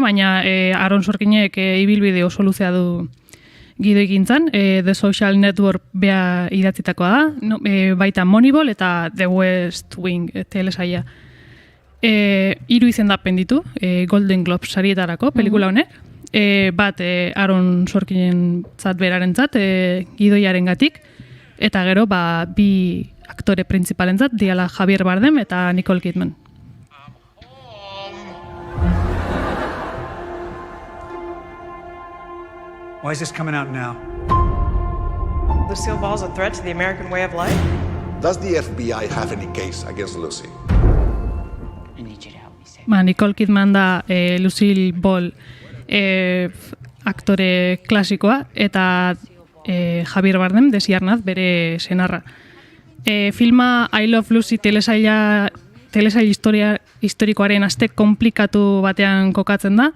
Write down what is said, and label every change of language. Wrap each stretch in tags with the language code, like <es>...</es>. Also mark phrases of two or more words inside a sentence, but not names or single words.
<eu>baina Aaron Sorkinek ibilbide oso luzea du gido egintzan, The Social Network bea idatzitakoa da, baita Moneyball eta The West Wing telesaia. 3 izendapen ditu, Golden Globe sarietarako pelikula honek, bat Aaron Sorkinen beraren gidoiaren gatik, eta gero 2 aktore principalen diala Javier Bardem eta Nicole Kidman.</eu> <en>Why is this coming out now? Lucille Ball's a threat to the American way of life? Does the FBI have any case against Lucy?</en> <eu>Nicole Kidman da Lucille Ball aktore klasikoa eta Javier Bardem desiarnaz bere senarra. Filma I Love Lucy telesail historikoaren aste komplikatu batean kokatzen da.</eu>